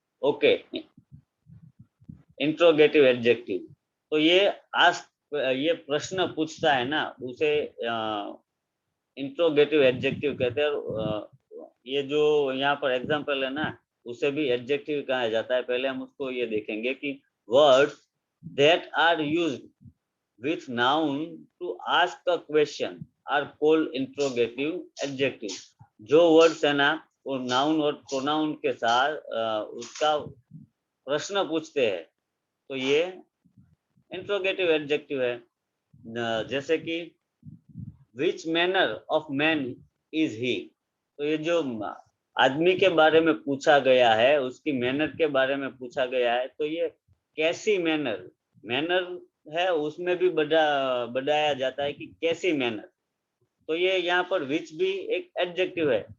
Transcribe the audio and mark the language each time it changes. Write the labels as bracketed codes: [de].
[hi] Okay, interrogative adjective, तो ये प्रश्न पूछता है ना उसे इंट्रोगेटिव एडजेक्टिव कहते हैं। ये जो यहाँ पर एग्जांपल है ना उसे भी एडजेक्टिव कहा जाता है। पहले हम उसको ये देखेंगे कि words [en] that are used with noun to ask a question are called interrogative adjectives. [hi] जो वर्ड्स है ना वो नाउन और प्रोनाउन के साथ उसका प्रश्न पूछते हैं तो ये इंट्रोगेटिव एडजेक्टिव है। जैसे कि [en] which manner of man is he, [hi] तो ये जो आदमी के बारे में पूछा गया है उसकी मैनर के बारे में पूछा गया है तो ये कैसी मैनर, मैनर है उसमें भी बढ़ाया जाता है कि कैसी मैनर, तो ये यहाँ पर विच भी एक एडजेक्टिव है।